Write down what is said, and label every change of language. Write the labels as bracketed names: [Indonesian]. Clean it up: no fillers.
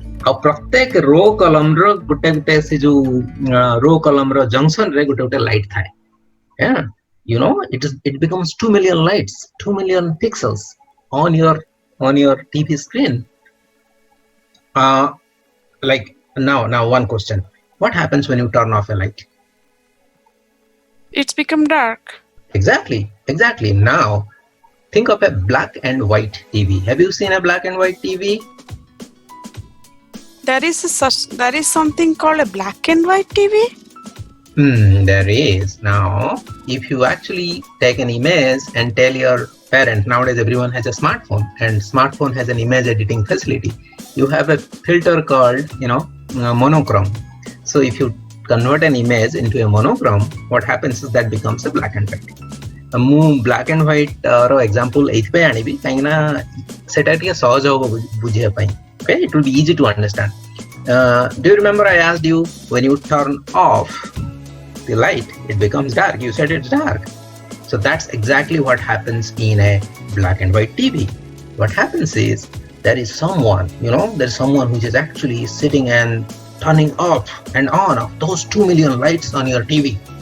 [Odia] ଆଉ ପ୍ରତ୍ୟେକ ରୋ କଲମ ର ଗୋଟେ ସେ ଯୋଉ ରୋ କଲମ ର ଜଂକ୍ସନ ରେ ଗୋଟେ ଲାଇଟ୍ ଥାଏ। [English] Yeah, you know, it becomes 2 million lights, 2 million pixels on your TV screen। Like now one question, what happens when you turn off a light? It's become dark. Exactly। Now think of a black and white TV। Have you seen a black and white TV? There is something called a black and white TV. There is। Now if you actually take an image and tell your parent, nowadays everyone has a smartphone and smartphone has an image editing facility, you have a filter called monochrome। So if you convert an image into a monochrome, what happens is that becomes a black and white। [Odia] ମୁଁ black and white ର example ଏଇଥିପାଇଁ ଆଣିବି କାହିଁକି ନା ସେଟା ଟିକେ ସହଜ ହବ ବୁଝିବା ପାଇଁ। [English] Okay, it will be easy to understand। Do you remember I asked you, when you turn off the light, it becomes dark? You said it's dark. So that's exactly what happens in a black and white TV. What happens is, there is someone, there's someone who is actually sitting and turning off and on of those 2 million lights on your TV.